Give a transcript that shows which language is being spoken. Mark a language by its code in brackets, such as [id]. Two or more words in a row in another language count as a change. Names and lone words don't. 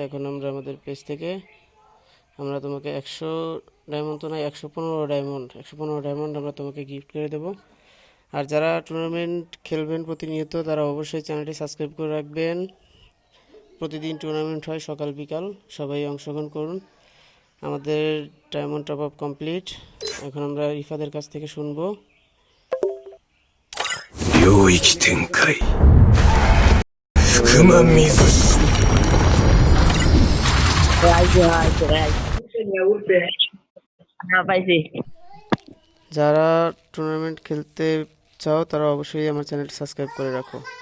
[bn] এখন আমরা আমাদের পেজ থেকে আমরা তোমাকে 100 ডায়মন্ড তো নয়, 115 ডায়মন্ড আমরা তোমাকে গিফট করে দেবো। আর যারা টুর্নামেন্ট খেলবেন প্রতিনিয়ত তারা অবশ্যই চ্যানেলটি সাবস্ক্রাইব করে রাখবেন। প্রতিদিন টুর্নামেন্ট হয় সকাল বিকাল, সবাই অংশগ্রহণ করুন। আমাদের ডায়মন্ড টপ আপ কমপ্লিট। এখন আমরা ইফাদের কাছ থেকে শুনবো। [ja] 領域展開福間水し [bn] পাইছি। যারা টুর্নামেন্ট খেলতে চাও তারা অবশ্যই আমার চ্যানেলটি সাবস্ক্রাইব করে রাখো।